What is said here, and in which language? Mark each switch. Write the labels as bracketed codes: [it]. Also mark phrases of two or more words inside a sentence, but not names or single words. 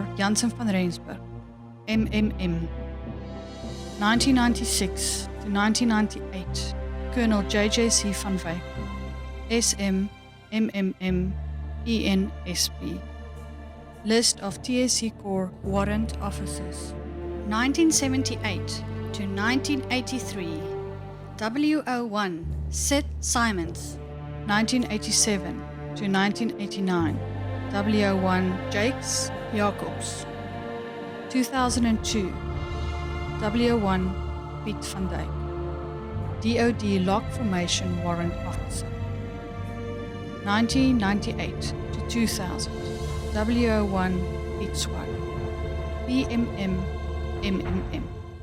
[en] Jansen van Rensburg MMM 1996 to 1998 Colonel J.J.C. van Wyk SM MMM ENSP List of TSC Corps Warrant Officers 1978 to 1983 WO1 Sid Simons 1987 to 1989 WO1 Jakes Jacobs 2002 WO1 Piet van Dijk DOD Lock Formation Warrant Officer 1998 to 2000 WO1 Piet Swart PMM MMM